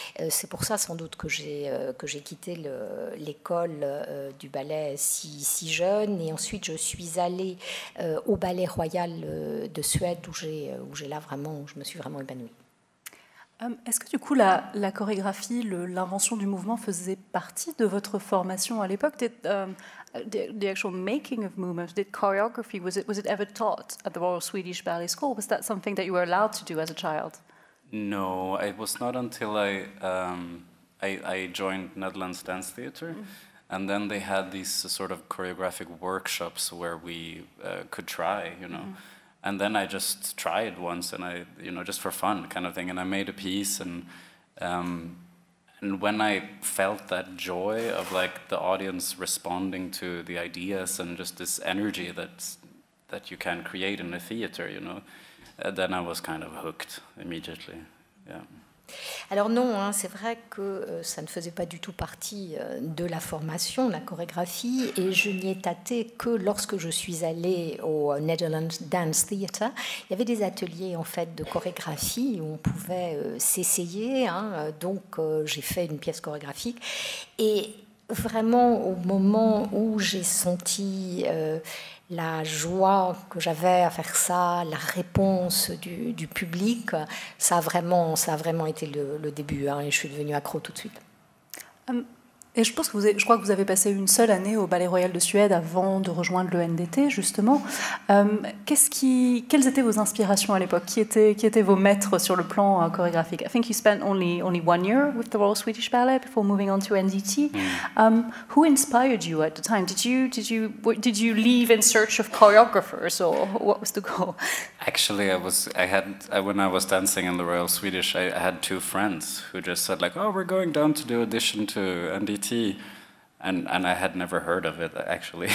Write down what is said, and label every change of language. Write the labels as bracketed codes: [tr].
[fr] C'est pour ça, sans doute, que j'ai quitté l'école du ballet si jeune, et ensuite je suis allée au Ballet Royal de Suède, où je me suis vraiment épanouie. Est-ce que du coup la chorégraphie, l'invention du mouvement faisait partie de votre formation à l'époque? [en] The actual making of movements, did choreography, was it ever taught at the Royal Swedish Ballet School? Was that something that you were allowed to do as a child? No, it was not until I joined Netherlands Dance Theatre. And then they had these sort of choreographic workshops where we could try, you know. And then I just tried once, and just for fun kind of thing, and I made a piece, and when I felt that joy of like the audience responding to the ideas and just this energy that you can create in a theater, you know, then I was kind of hooked immediately. Yeah. [fr] Alors non, c'est vrai que ça ne faisait pas du tout partie de la formation, la chorégraphie, et je n'y ai tâté que lorsque je suis allée au Netherlands Dance Theatre. Il y avait des ateliers en fait de chorégraphie où on pouvait s'essayer, donc j'ai fait une pièce chorégraphique, et Vraiment, au moment où j'ai senti la joie que j'avais à faire ça, la réponse du public, ça a vraiment été le début, hein, et je suis devenue accro tout de suite. Et je pense que je crois que vous avez passé une seule année au Ballet Royal de Suède avant de rejoindre le NDT, justement. Quelles étaient vos inspirations à l'époque? Qui étaient vos maîtres sur le plan chorégraphique? [en] I think you spent only 1 year with the Royal Swedish Ballet before moving on to NDT. Who inspired you at the time? Did you leave in search of choreographers, or what was the goal? Actually, when I was dancing in the Royal Swedish, I had 2 friends who just said like, "Oh, we're going down to do audition to NDT," and I had never heard of it actually.